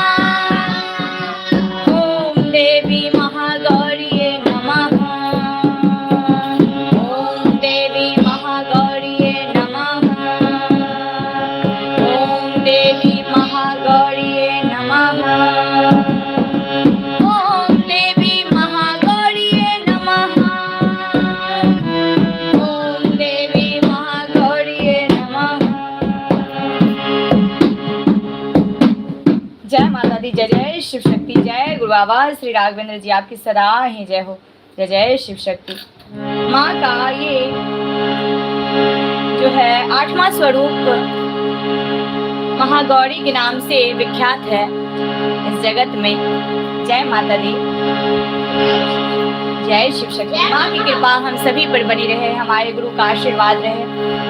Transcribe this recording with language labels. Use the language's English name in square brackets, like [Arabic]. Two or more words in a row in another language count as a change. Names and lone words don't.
[Sanskrit] ॐ देवी महागौर्यै नमः ॐ देवी महागौर्यै नमः ॐ देवी महागौर्यै नमः ॐ देवी महागौर्यै नमः ॐ देवी महागौर्यै नमः [Hindi] जय माता दी जय जय शिव शक्ति जय गुरु बाबा श्री राघवेंद्र जी आपकी सदा ही जय हो जय जय शिव शक्ति माँ का ये जो है 8वां स्वरूप महागौरी के नाम से विख्यात है इस जगत में। जय माता दी, जय शिव शक्ति। माँ की कृपा हम सभी पर बनी रहे, हमारे गुरु का आशीर्वाद रहे।